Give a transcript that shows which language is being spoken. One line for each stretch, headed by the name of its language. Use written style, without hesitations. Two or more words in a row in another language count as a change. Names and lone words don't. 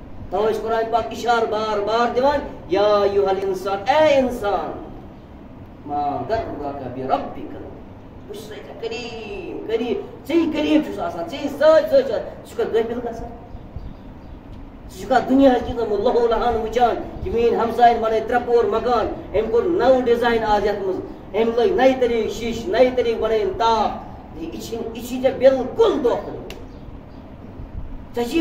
Kashmiri: توے قرآن پاک اشار بار بار دیوان
Arabic: یا ایھا الانسان
Urdu: اے انسان
Arabic: ما غرک بربک
Kashmiri: بس کریم کریم ژےٚ کریم چھُس آسان ژےٚ سۭتۍ سۭتۍ ژٕ چھُکھا غٲفِل گژھان ژٕ چھُکھا دُنیا چیٖزن منٛز لہو لہان وٕچھان کہِ میٛٲنۍ ہمساین بنٲے 3 پور مکان أمۍ کوٚر نوٚو ڈِزاین آز یتھ منٛز أمۍ لٲگۍ نَیہِ طریٖقہٕ شیٖشہٕ نَیہِ طریٖقہٕ بنٲیِن تاپھ یہِ چھی ژےٚ بِلکُل دھوکہٕ ژےٚ چھی